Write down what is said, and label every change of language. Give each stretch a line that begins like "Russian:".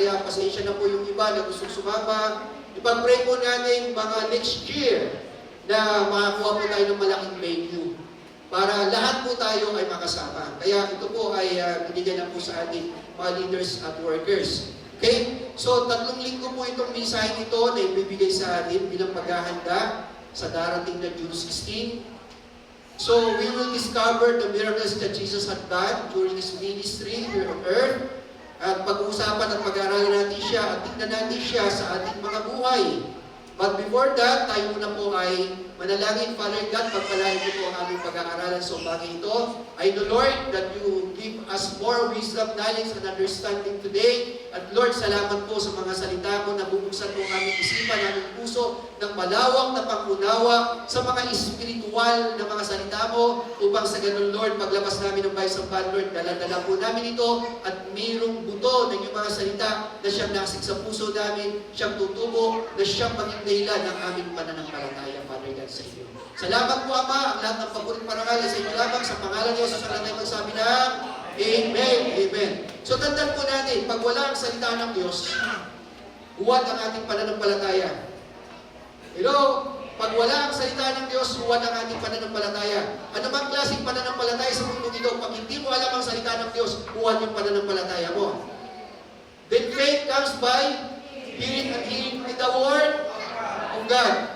Filipino: Kaya pasensya na po yung iba na gustong sumama. Ipag-pray po natin mga next year na makakuha po tayo ng malaking venue para lahat po tayo ay makasama. Kaya ito po ay binigyan na po sa atin mga leaders at workers. Okay? So, 3 linggo po itong mensahe ito na ibibigay sa atin bilang paghahanda sa darating na June 16.
English: So, we will discover the miracles that Jesus had done during His ministry here on earth.
Filipino: At pag-uusapan at pag-aaralan natin siya at tignan natin siya sa ating mga buhay.
English: But before that,
Filipino: tayo muna po ay manalangin. Father God, pagpalain mo po ang aming pag-aaralan sa bagay ito.
English: I know, Lord, that you give us more wisdom, knowledge, and understanding today.
Filipino: At Lord, salamat po sa mga salita mo na bubuksan po ang aming isipan, aming puso, ng malawak na pangunawa sa mga espiritual na mga salita mo, upang sa ganun, Lord, paglabas namin ng bahay sa Pan, Lord, dala-dala po namin ito at mayroong buto ng iyong mga salita na siyang nasik sa puso namin, siyang tutubo, na siyang maging dahilan ng aming pananampalataya, Father God, sa iyo. Salamat po, Ama, ang lahat ng papurit parangal sa inyo lamang sa pangalan ni Jesus, ang tayo magsabi ng Amen. Amen. So, tandaan po natin, pag wala ang salita ng Diyos, huwag ang ating pananampalataya. Hello? Pag wala ang salita ng Diyos, huwag ang ating pananampalataya. Ano bang klaseng pananampalataya sa mundo ito? Pag hindi mo alam ang salita ng Diyos, huwag yung pananampalataya mo.
English: Then faith comes by hearing and hearing with the word of God.